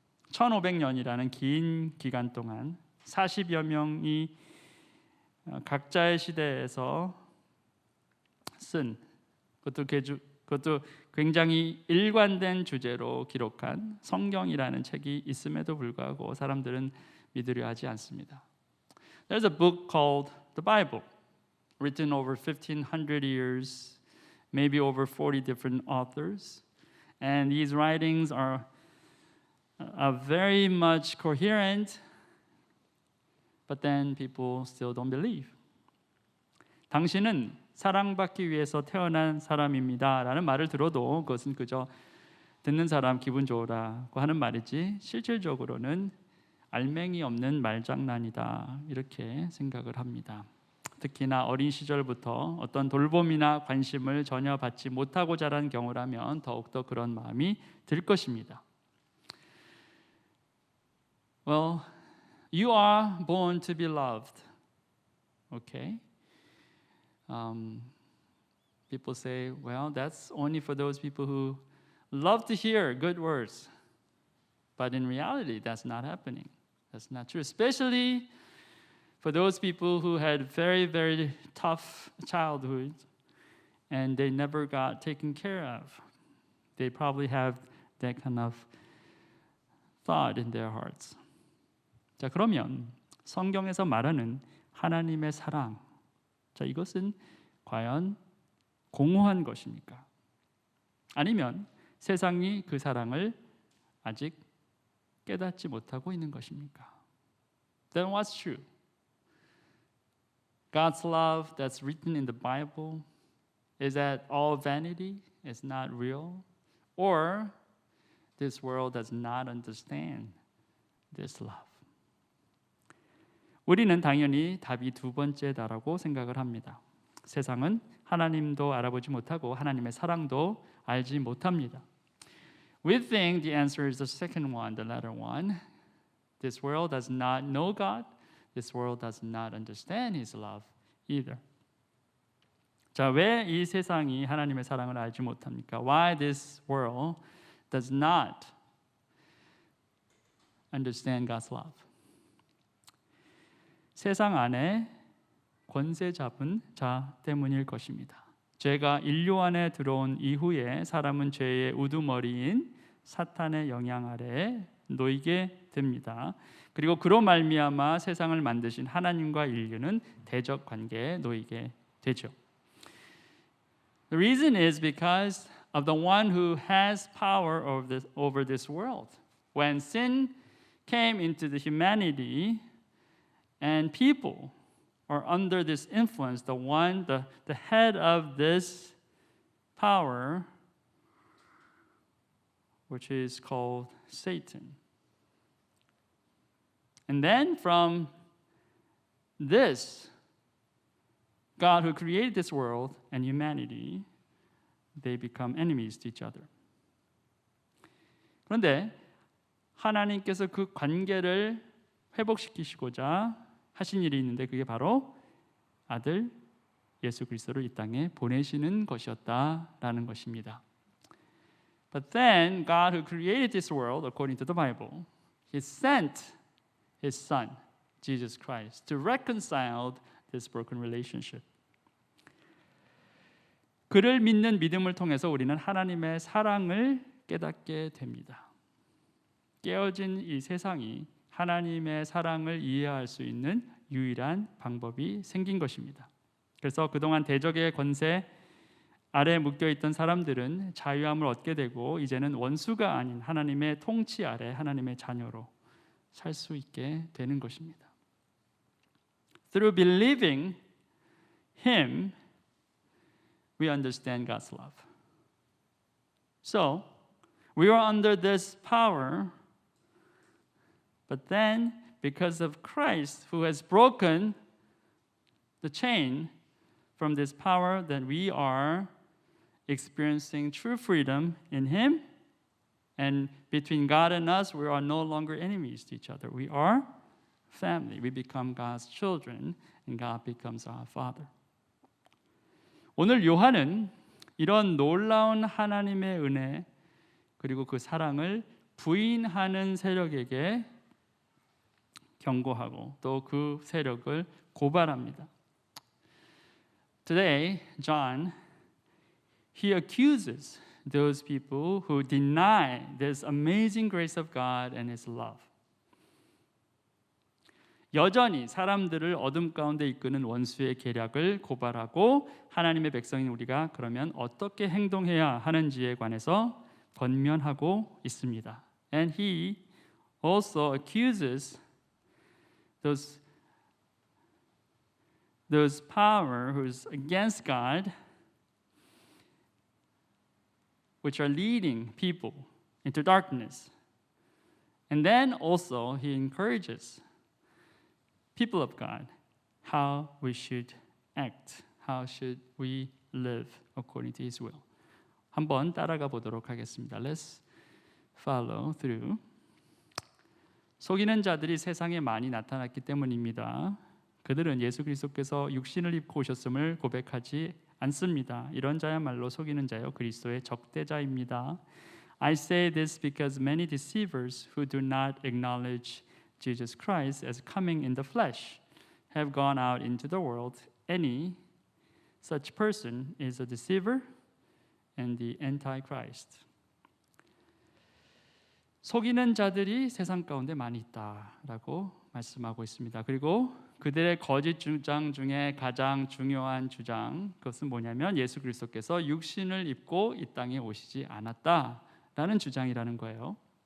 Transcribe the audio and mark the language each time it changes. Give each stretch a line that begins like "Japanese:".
Korean: 1500년이라는 긴 기간 동안 40여 명이 각자의 시대에서 쓴 그것도 굉장히 일관된 주제로 기록한 성경이라는 책이 있음에도 불구하고 사람들은 믿으려 하지 않습니다.
English: There's a book called the Bible, written over 1500 years, maybe over 40 different authors, and these writings are very much coherent, but then people still don't believe.
Korean: 당신은 사랑받기 위해서 태어난 사람입니다 라는 말을 들어도 그것은 그저 듣는 사람 기분 좋으라고 하는 말이지 실질적으로는 알맹이 없는 말장난이다 이렇게 생각을 합니다. 특히나 어린 시절부터 어떤 돌봄이나 관심을 전혀 받지 못하고 자란 경우라면 더욱더 그런 마음이 들 것입니다.
English: Well, you are born to be loved. Okay? People say, well, that's only for those people who love to hear good words. But in reality, that's not happening. That's not true. Especially for those people who had very, very tough childhood and they never got taken care of. They probably have that kind of thought in their hearts.
Korean: 자, 그러면 성경에서 말하는 하나님의 사랑, 자, 이것은 과연 공허한 것입니까? 아니면 세상이 그 사랑을 아직 깨닫지 못하고 있는 것입니까?
English: Then what's true? God's love that's written in the Bible, is that all vanity? Is not real? Or this world does not understand this love?
Korean: 우리는 당연히 답이 두 번째다라고 생각을 합니다. 세상은 하나님도 알아보지 못하고 하나님의 사랑도 알지 못합니다.
English: We think the answer is the second one, the latter one. This world does not know God. This world does not understand His love either.
Korean: 자, 왜 이 세상이 하나님의 사랑을 알지 못합니까?
English: Why this world does not understand God's love?
Korean: 세상 안에 권세 잡은 자 때문일 것입니다. 죄가 인류 안에 들어온 이후에 사람은 죄의 우두머리인 사탄의 영향 아래에 놓이게 됩니다. 그리고 그로 말미암아 세상을 만드신 하나님과 인류는 대적 관계에 놓이게 되죠.
English: The reason is because of the one who has power over this world. When sin came into the humanity and people are under this influence, the head of this power, which is called Satan. And then from this, God who created this world and humanity, they become enemies to each other.
Korean: 그런데 하나님께서 그 관계를 회복시키시고자 하신 일이 있는데 그게 바로 아들 예수 그리스도를 이 땅에 보내시는 것이었다라는 것입니다.
English: But then God who created this world, according to the Bible, He sent His Son, Jesus Christ, to reconcile this broken relationship.
Korean: 그를 믿는 믿음을 통해서 우리는 하나님의 사랑을 깨닫게 됩니다. 깨어진 이 세상이 하나님의 사랑을 이해할 수 있는 유일한 방법이 생긴 것입니다. 그래서 그동안 대적의 권세 아래 묶여있던 사람들은 자유함을 얻게 되고 이제는 원수가 아닌 하나님의 통치 아래 하나님의 자녀로 살 수 있게 되는 것입니다.
English: Through believing Him, we understand God's love. So, we are under this power, but then because of Christ who has broken the chain from this power, then we are experiencing true freedom in Him. And between God and us, we are no longer enemies to each other. We are family. We become God's children, and God becomes our Father.
Korean: 오늘 요한은 이런 놀라운 하나님의 은혜 그리고 그 사랑을 부인하는 세력에게 경고하고 또 그 세력을 고발합니다.
English: Today, John, he accuses those people who deny this amazing grace of God and His love.
Korean: 여전히 사람들을 어둠 가운데 이끄는 원수의 계략을 고발하고 하나님의 백성인 우리가 그러면 어떻게 행동해야 하는지에 관해서 권면하고 있습니다.
English: And he also accuses those power who's against God, which are leading people into darkness. And then also he encourages people of God how we should act, how should we live according to His will.
Korean: 한번 따라가 보도록 하겠습니다.
English: Let's follow through.
Korean: 속이는 자들이 세상에 많이 나타났기 때문입니다. 그들은 예수 그리스도께서 육신을 입고 오셨음을 고백하지 않습니다. 이런 자야말로 속이는 자요 그리스도의 적대자입니다.
English: I say this because many deceivers who do not acknowledge Jesus Christ as coming in the flesh have gone out into the world. Any such person is a deceiver and the Antichrist.
Korean: 속이는 자들이 세상 가운데 많이 있다라고 말씀하고 있습니다. 그리고 그들의 거짓 주장 중에 가장 중요한 주장, 그것은 뭐냐면 예수 그리스도께서 육신을 입고 이 땅에 오시지 않았다라는 주장이라는 거예요.